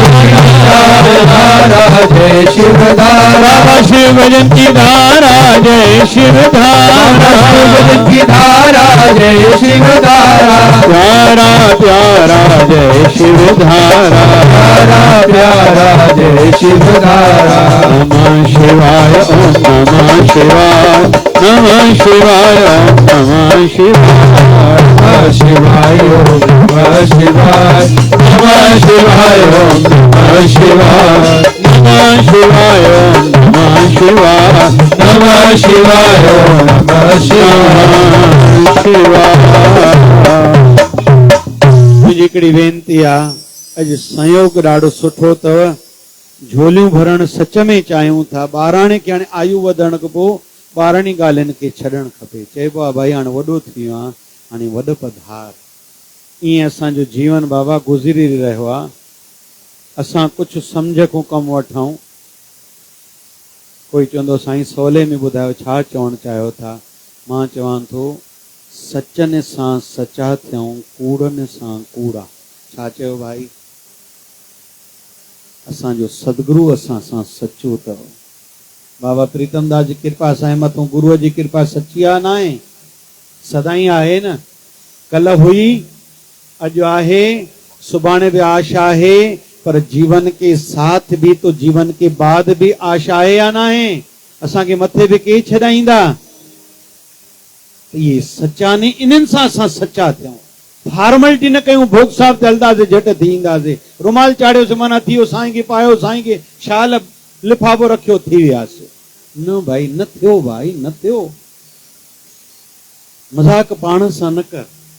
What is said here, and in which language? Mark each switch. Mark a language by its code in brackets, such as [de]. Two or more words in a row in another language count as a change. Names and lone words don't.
[hi] धारा जय शिवधारा, बाबा शिव भजन की धारा जय शिवधारा, भजन की धारा जय शिवधारा, प्यारा प्यारा जय शिवधारा, प्यारा प्यारा जय शिवधारा। [sa] नमः शिवाय ओम नमः शिवाय, नमः शिवाय ओम नमः शिवाय, नमः शिवाय ओम नमः शिवाय, नमः शिवाय ओम नमः शिवाय, नमः शिवाय ओम नमः शिवाय, नमः शिवाय ओम नमः शिवाय। [sd] मुंहिंजी हिकिड़ी वेनती आहे, अॼु संयोग ॾाढो सुठो अथव, झोलियूं भरण सच में चाहियूं था। ॿाराणे खे हाणे आयु वधण खां पोइ ॿारणी ॻाल्हियुनि खे छॾणु खपे। चइबो आहे भाई हाणे वॾो थी वियो आहे, हाणे वॾ पधार। ईअं असांजो जीवन बाबा गुज़री रहियो आहे। असां कुझु सम्झ को कमु वठूं। कोई चवंदो साईं सवले में ॿुधायो छा चवणु चाहियो था। मां चवां थो सचनि सां सचा थियूं, कूड़नि सां कूड़ा। छा चयो भाई? असांजो सदगुरु असां सां सचो अथव। बाबा प्रीतम दास जी कृपा असांजे मथां, गुरूअ जी कृपा सची आहे न आहे? सदाईं आहे न। कल हुई, अॼु आहे, सुभाणे बि आशा आहे, [hi] पर जीवन के साथ भी तो जीवन के बाद भी [sd] आशा आहे या न आहे? असांखे मथे बि के छॾाईंदा? ये सच्चा ने, इन्हनि सां असां सच्चा थियूं। फॉर्मेलिटी न कयूं, भोग साहब ते हलंदासीं, झटि थी ईंदासीं, रुमाल चाढ़ियोसीं माना थी वियो, साईं खे पायो, साईं खे शाल लिफाफो रखियो, थी वियासीं। न भाई, न थियो भाई, न थियो। मज़ाक पाण सां न कर।